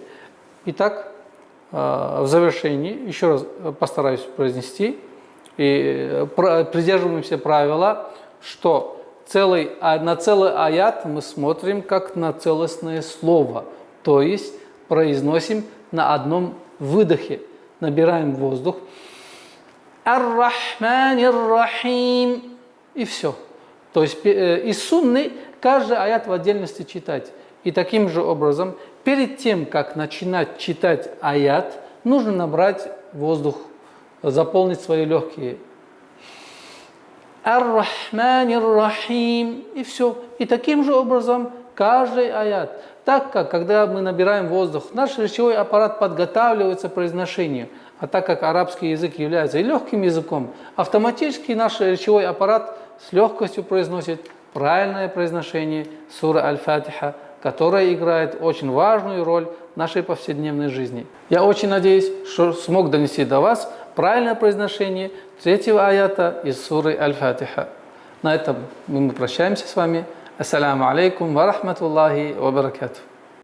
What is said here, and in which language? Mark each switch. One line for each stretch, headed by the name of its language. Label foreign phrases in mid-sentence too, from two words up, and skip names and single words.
Russian: Итак, в завершении еще раз постараюсь произнести и придерживаемся правила, что на целый аят мы смотрим как на целостное слово, то есть произносим на одном выдохе, набираем воздух.
Arabic: الرحمن الرحيم
Russian: и все. То есть из сунны каждый аят в отдельности читать. И таким же образом, перед тем, как начинать читать аят, нужно набрать воздух, заполнить свои легкие.
Arabic: الرحمن الرحيم.
Russian: И все. И таким же образом каждый аят. Так как, когда мы набираем воздух, наш речевой аппарат подготавливается к произношению. А так как арабский язык является и легким языком, автоматически наш речевой аппарат с легкостью произносит правильное произношение суры Аль-Фатиха, которая играет очень важную роль в нашей повседневной жизни. Я очень надеюсь, что смог донести до вас правильное произношение третьего аята из суры Аль-Фатиха. На этом мы прощаемся с вами.
Arabic: السلام عليكم ورحمة الله وبركاته.